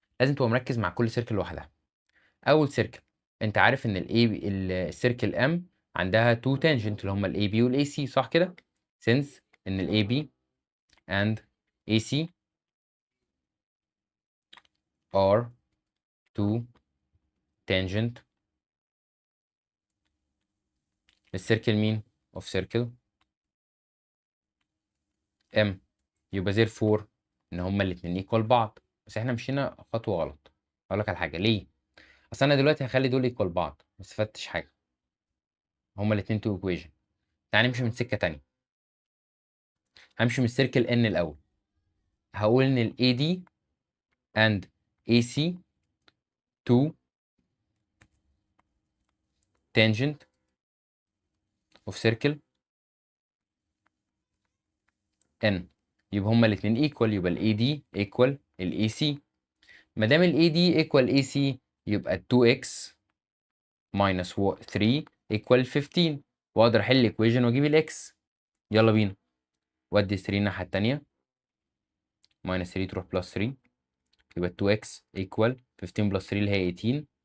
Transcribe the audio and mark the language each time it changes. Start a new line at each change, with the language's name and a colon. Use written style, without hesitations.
Arabic: لازم تبقى مركز مع كل سيركل لوحدها. اول سيركل انت عارف ان الاي السيركل ام عندها تو تانجنت اللي هما الاي بي والاي سي صح كده؟ since ان الاي بي and AC
English: are two tangent
Arabic: للسيركل مين؟ of circle M. يبقى therefore ان هما الاتنين equal بعض. بس احنا مشينا خطوة غلط. اقول لك على حاجة ليه؟ اصل انا دلوقتي هخلي دول equal بعض ما استفدتش حاجة. هما الاتنين تو equation. تعالى نمشي من سكة تانية. همشي من السيركل N الاول. هقول ان ال
English: AD and AC two tangent of circle N.
Arabic: يبقى هما الاتنين equal، يبقى ال AD equal ال AC. ما دام ال AD equal AC يبقى
English: 2x minus 3 equal 15،
Arabic: واقدر احل الايكويشن واجيب الاكس. يلا بينا. ودي 3 الناحيه التانيه، minus 3 تروح plus 3، يبقى
English: 2x equal 15 plus 3
Arabic: اللي هي 18.